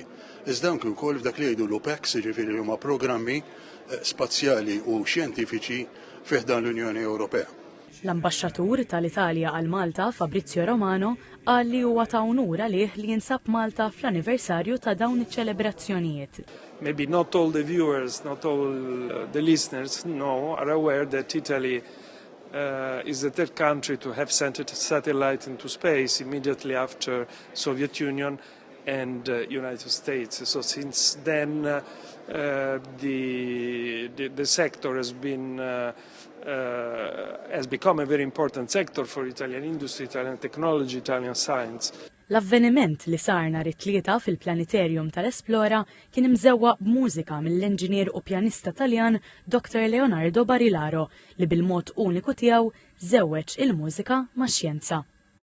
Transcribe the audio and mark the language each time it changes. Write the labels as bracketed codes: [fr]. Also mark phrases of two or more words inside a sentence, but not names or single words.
[mt] Iżda anke wkoll f'dak li jgħidu l-OPEX, jiġifieri huma programmi spazjali u xjentifiċi fih dan l-Unjoni Ewropea. L-Ambaxxatur tal-Italja għal Malta, Fabrizio Romano, qal li huwa ta' onur għalih li jinsab Malta fl-anniversarju ta' dawn iċ-ċelebrazzjonijiet. [en] Maybe not all the viewers, not all the listeners are aware that Italy is the third country to have sent a satellite into space immediately after Soviet Union and United States. So since then the sector has become a very important sector for Italian industry, Italian technology, Italian science. [mt] L-avveniment li sar nhar it-tlieta fil-Planetarium tal-Esplora kien imżewwa b'mużika mill-inġinier u pjanista Taljan Dr. Leonardo Barilaro li bil-mod uniku tiegħu żewweġ il-mużika max-xjenza.